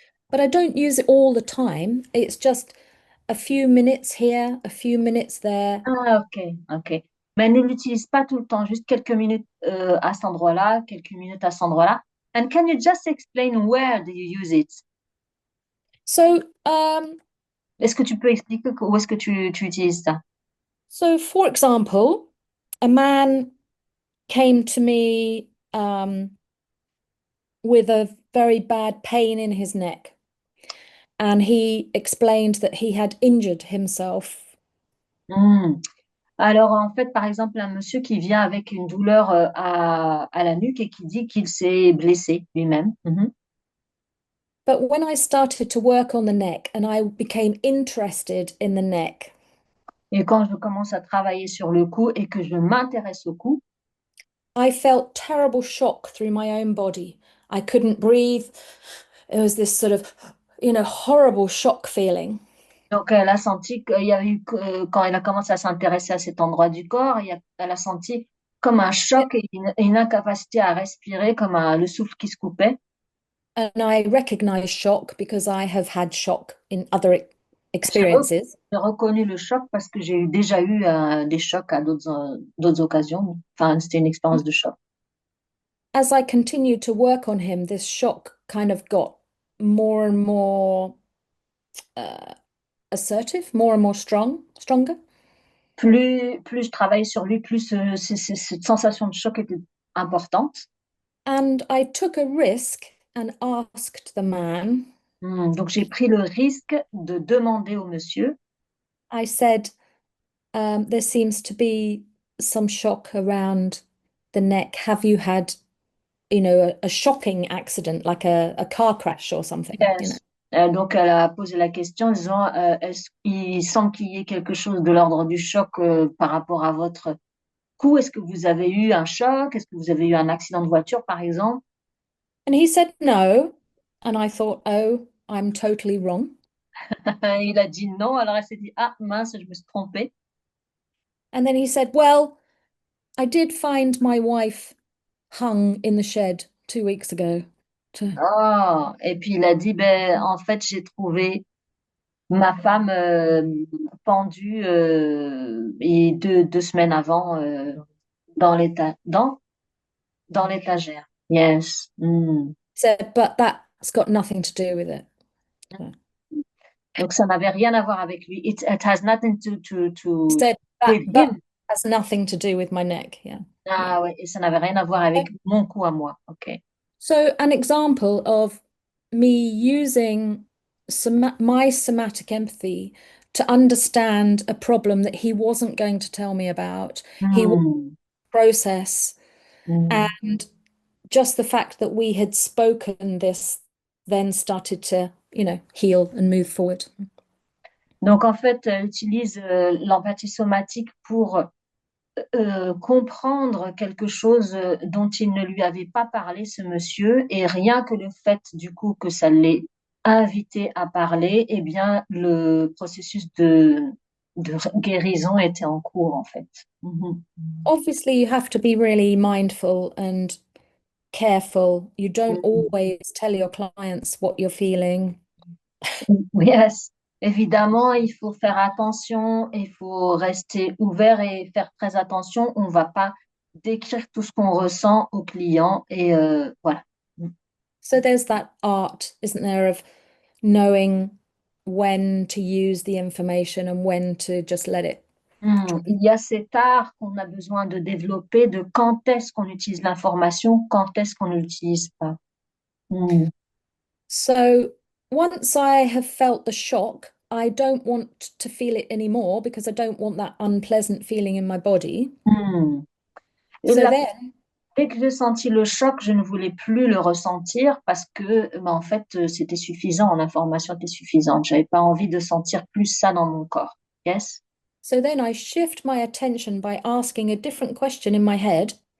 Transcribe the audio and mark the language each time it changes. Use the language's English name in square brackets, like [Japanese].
[English] But I don't use it all the time. It's just a few minutes here, a few minutes there. Ah, ok, ok. [French] Mais elle ne l'utilise pas tout le temps, juste quelques minutes à cet endroit-là, quelques minutes à cet endroit-là. [English] And can you just explain where do you use it? So [French] Est-ce que tu peux expliquer où est-ce que tu utilises ça? [English] So, for example, a man came to me with a very bad pain in his neck, and he explained that he had injured himself. Hmm. [French] Alors, en fait, par exemple, un monsieur qui vient avec une douleur à la nuque et qui dit qu'il s'est blessé lui-même. Mhm. [English] But when I started to work on the neck and I became interested in the neck, [French] Et quand je commence à travailler sur le cou et que je m'intéresse au cou, [English] I felt terrible shock through my own body. I couldn't breathe. It was this sort of, horrible shock feeling. [French] donc elle a senti qu'il y a eu, quand elle a commencé à s'intéresser à cet endroit du corps, elle a senti comme un choc et une incapacité à respirer, comme le souffle qui se coupait. [English] And I recognize shock because I have had shock in other [French] J'ai re- [English] experiences. [French] j'ai reconnu le choc parce que déjà eu des chocs à d'autres occasions. Enfin, c'était une expérience de choc. [English] As I continued to work on him, this shock kind of got more and more uh, assertive, more and more stronger. [French] Plus je travaillais sur lui, plus cette sensation de choc était importante. [English] And I took a risk and asked the man, [French] Donc j'ai pris le risque de demander au monsieur. [English] I said, there seems to be some shock around the neck. Have you had, a shocking accident, like a car crash or something? Yes. [French] Donc elle a posé la question en disant est-ce qu'il semble qu'il y ait quelque chose de l'ordre du choc par rapport à votre cou? Est-ce que vous avez eu un choc? Est-ce que vous avez eu un accident de voiture, par exemple? [English] And he said no. And I thought, oh, I'm totally wrong. [French] Il a dit non. Alors elle s'est dit ah mince, je me suis trompée. [English] And then he said, well, I did find my wife hung in the shed 2 weeks ago. Oh. [French] Et puis il a dit ben en fait j'ai trouvé ma femme pendue et deux semaines avant dans dans l'étagère. [English] Yes. Mm. Said, but that's got nothing to do with it. So [French] Donc ça n'avait rien à voir avec lui. [English] It has nothing he said that with but him. has nothing to do with my neck. Yeah. Yeah. [French] Ah ouais, et ça n'avait rien à voir avec mon coup à moi. Ok. [English] So an example of me using my somatic empathy to understand a problem that he wasn't going to tell me about, he would Hmm. process, Hmm. and just the fact that we had spoken this then started to, heal and move forward. [French] Donc en fait, elle utilise l'empathie somatique pour comprendre quelque chose dont il ne lui avait pas parlé, ce monsieur, et rien que le fait du coup que ça l'ait invité à parler, eh bien le processus de guérison était en cours en fait. Mhm. [English] Obviously, you have to be really mindful and careful. You don't Mhm. always tell your clients what you're feeling. Yes. [French] Évidemment, il faut faire attention, il faut rester ouvert et faire très attention. On ne va pas décrire tout ce qu'on ressent au client et voilà. [English] So there's that art, isn't there, of knowing when to use the information and when to just let it. [French] Il y a cet art qu'on a besoin de développer de quand est-ce qu'on utilise l'information, quand est-ce qu'on ne l'utilise pas. Hmm. [English] So once I have felt the shock, I don't want to feel it anymore because I don't want that unpleasant feeling in my body. [French] Hmm. Et [English] So then, [French] dès que j'ai senti le choc, je ne voulais plus le ressentir parce que, en fait, c'était suffisant, l'information était suffisante. J'avais pas envie de sentir plus ça dans mon corps. [English] Yes? so then I shift my attention by asking a different question in my head.